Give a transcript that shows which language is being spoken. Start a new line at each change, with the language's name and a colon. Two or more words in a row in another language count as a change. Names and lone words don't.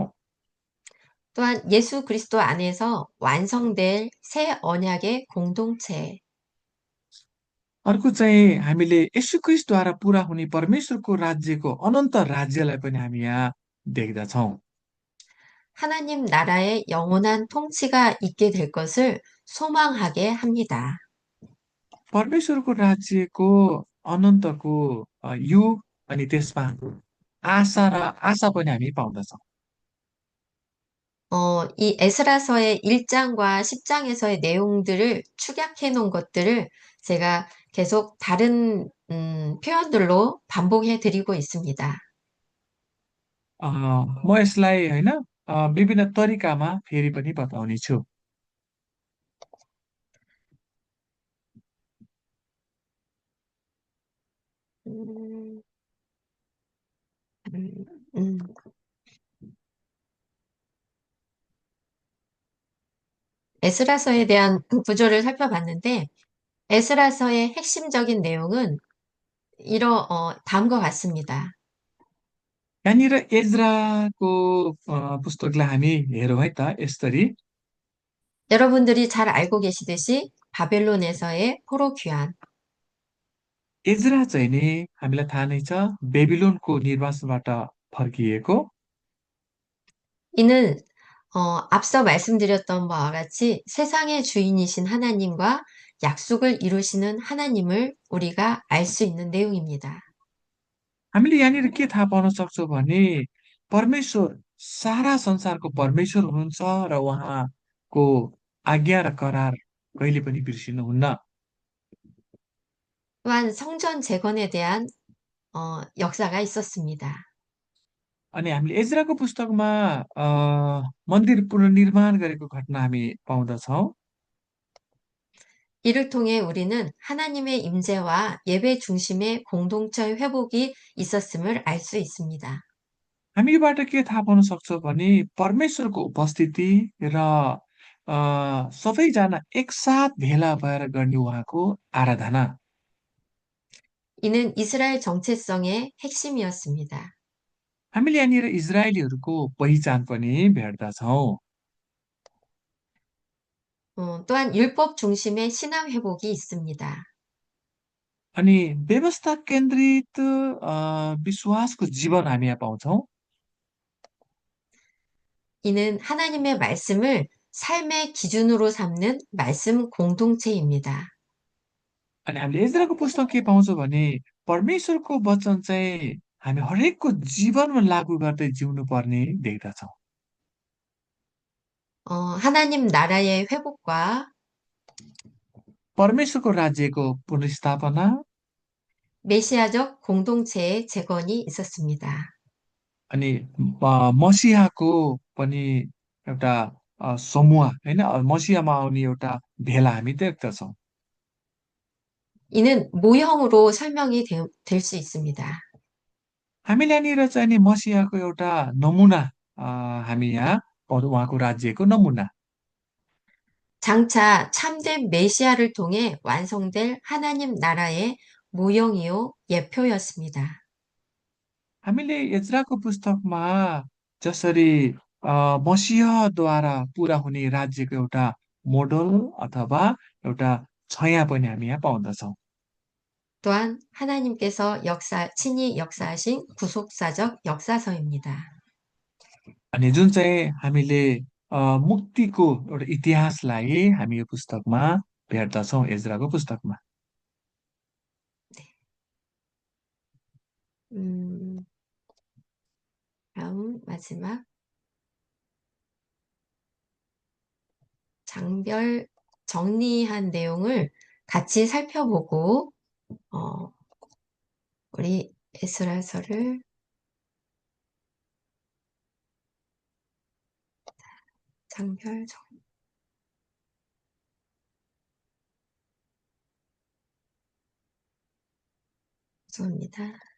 Korean: 또한 예수 그리스도 안에서 완성될 새 언약의 공동체.
Nepali: अर्को चाहिँ हामीले यीशु क्रिस्टद्वारा पुरा हुने परमेश्वरको राज्यको अनन्त राज्यलाई पनि हामी यहाँ देख्दछौँ।
Korean: 하나님 나라의 영원한 통치가 있게 될 것을 소망하게 합니다.
Nepali: परमेश्वरको राज्यको अनन्तको युग अनि त्यसमा आशा पनि हामी पाउँदछौँ।
Korean: 이 에스라서의 1장과 10장에서의 내용들을 축약해 놓은 것들을 제가 계속 다른 표현들로 반복해 드리고 있습니다.
Nepali: म यसलाई होइन विभिन्न तरिकामा फेरि पनि बताउने छु। 음, 음, 음.
Korean: 에스라서에 대한 구조를 살펴봤는데 에스라서의 핵심적인 내용은 다음과 같습니다.
Nepali: यहाँनिर एजराको पुस्तकलाई हामी हेरौँ है त यसरी।
Korean: 여러분들이 잘 알고 계시듯이 바벨론에서의 포로 귀환,
Nepali: एजरा चाहिँ नि हामीलाई थाहा नै छ बेबिलोनको निर्वासनबाट फर्किएको।
Korean: 이는 앞서 말씀드렸던 바와 같이 세상의 주인이신 하나님과 약속을 이루시는 하나님을 우리가 알 수 있는 내용입니다.
Nepali: हामीले यहाँनिर के थाहा पाउन सक्छौँ भने परमेश्वर सारा संसारको परमेश्वर हुनुहुन्छ र उहाँको आज्ञा र करार कहिले पनि बिर्सिनुहुन्न।
Korean: 또한 성전 재건에 대한 역사가 있었습니다.
Nepali: अनि हामीले एजराको पुस्तकमा मन्दिर पुनर्निर्माण गरेको घटना हामी पाउँदछौँ।
Korean: 이를 통해 우리는 하나님의 임재와 예배 중심의 공동체 회복이 있었음을 알 수 있습니다.
Nepali: हामी योबाट के थाहा पाउन सक्छौँ भने परमेश्वरको उपस्थिति र सबैजना एकसाथ भेला भएर गर्ने उहाँको आराधना।
Korean: 이는 이스라엘 정체성의 핵심이었습니다.
Nepali: हामीले यहाँनिर इजरायलीहरूको पहिचान पनि भेट्दछौँ।
Korean: 또한 율법 중심의 신앙 회복이 있습니다.
Nepali: अनि व्यवस्था केन्द्रित विश्वासको जीवन हामी यहाँ पाउँछौँ।
Korean: 이는 하나님의 말씀을 삶의 기준으로 삼는 말씀 공동체입니다.
Nepali: अनि हामीले इजरायलको पुस्तक के पाउँछौँ भने परमेश्वरको वचन चाहिँ हामी हरेकको जीवनमा लागू गर्दै जिउनु पर्ने देख्दछौँ।
Korean: 하나님 나라의 회복과
Nepali: परमेश्वरको राज्यको पुनर्स्थापना
Korean: 메시아적 공동체의 재건이 있었습니다.
Nepali: अनि मसिहाको पनि एउटा समूह होइन मसिहामा आउने एउटा भेला हामी देख्दछौँ।
Korean: 이는 모형으로 설명이 될 수 있습니다.
Nepali: हामी यहाँनिर चाहिँ नि मसियाको एउटा नमुना हामी यहाँ उहाँको राज्यको नमुना
Korean: 장차 참된 메시아를 통해 완성될 하나님 나라의 모형이요 예표였습니다.
Nepali: हामीले एज्राको पुस्तकमा जसरी मसिहद्वारा पुरा हुने राज्यको एउटा मोडल अथवा एउटा छाया पनि हामी यहाँ पाउँदछौँ
Korean: 또한 하나님께서 친히 역사하신 구속사적 역사서입니다.
Nepali: अनि जुन चाहिँ हामीले मुक्तिको एउटा इतिहासलाई हामी यो पुस्तकमा भेट्दछौँ एज्राको पुस्तकमा
Korean: 음, 다음 마지막 장별 정리한 내용을 같이 살펴보고 우리 에스라서를 장별 정리입니다.